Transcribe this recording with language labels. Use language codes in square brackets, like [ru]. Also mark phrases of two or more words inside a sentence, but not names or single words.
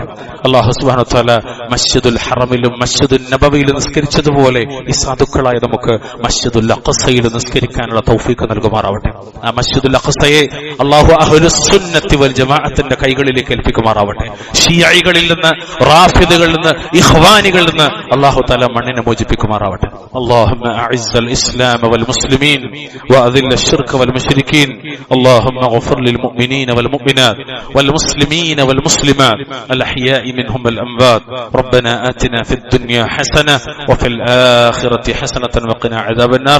[ar] الله سبحانه وتعالى [ml] മസ്ജിദുൽ ഹറമിലും മസ്ജിദുൻ നബവിയിലും നിസ്കരിച്ചതുപോലെ ഈ സാധുക്കളായ നമുക്ക് മസ്ജിദുൽ അഖ്സയിൽ നിസ്കരിക്കാനുള്ള തൗഫീഖ് നൽകുമാറാവട്ടെ. ആ മസ്ജിദുൽ അഖ്സയെ അല്ലാഹു [ar] أهل السنة والجماعة [ml] കൈകളിലേക്ക് ഏൽപ്പിക്കുമാറാവട്ടെ. ഷിയകളിൽ നിന്ന്, റാഫിദുകളിൽ നിന്ന്, ഇഖ്വാനികളിൽ നിന്ന് [ar] الله تعالى [ml] മണ്ണിനെ മോചിപ്പിക്കുമാറാവട്ടെ. [ar] اللهم أعز الإسلام والمسلمين وأذل الشرك والمشركين. اللهم اغفر للمؤمنين والمؤمنات والمسلمين والمسلمات الأحياء منهم والأموات. ربنا آتنا في الدنيا حسنة وفي الآخرة حسنة وقنا عذاب النار.